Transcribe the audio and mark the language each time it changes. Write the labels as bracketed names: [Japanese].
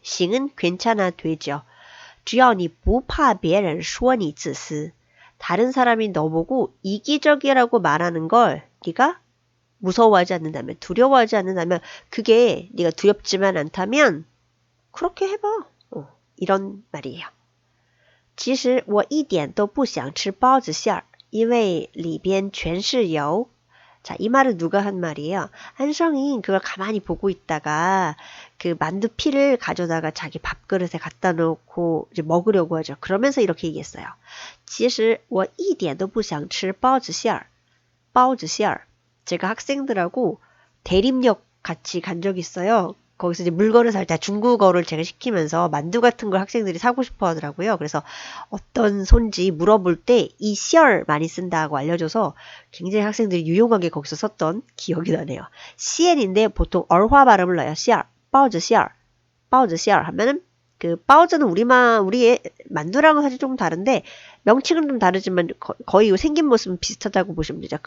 [Korean] 싱은 괜찮아 되죠. [Chinese] 只要你不怕别人说你自私. [Korean] 다른 사람이 너보고 이기적이라고 말하는 걸 네가 무서워하지 않는다면, 두려워하지 않는다면, 그게 네가 두렵지만 않다면 그렇게 해봐. 이런 말이에요. [Chinese] 其实我一点都不想吃包子馅儿因为里边全是油. [Korean] 자, 이 말은 누가 한 말이에요? 한성이 그걸 가만히 보고 있다가 그 만두 피를 가져다가 자기 밥그릇에 갖다 놓고 이제 먹으려고 하죠. 그러면서 이렇게 얘기했어요. [Chinese] 其实我一点都不想吃包子馅儿包子馅儿 [Korean] 제가 학생들하고 대림역 같이 간 적이 있어요. 거기서 이제 물건을 살 때 중국어를 제가 시키면서 만두 같은 걸 학생들이 사고 싶어 하더라고요. 그래서 어떤 손지 물어볼 때 이 시얼 많이 쓴다고 알려줘서 굉장히 학생들이 유용하게 거기서 썼던 기억이 나네요. 시엔인데 보통 얼화 발음을 넣어요. 시얼, 바오즈 시얼, 바오즈 시얼 하면은 그 바오즈는 우리의 만두랑은 사실 조금 다른데 명칭은 좀 다르지만 거의 생긴 모습은 비슷하다고 보시면 되죠.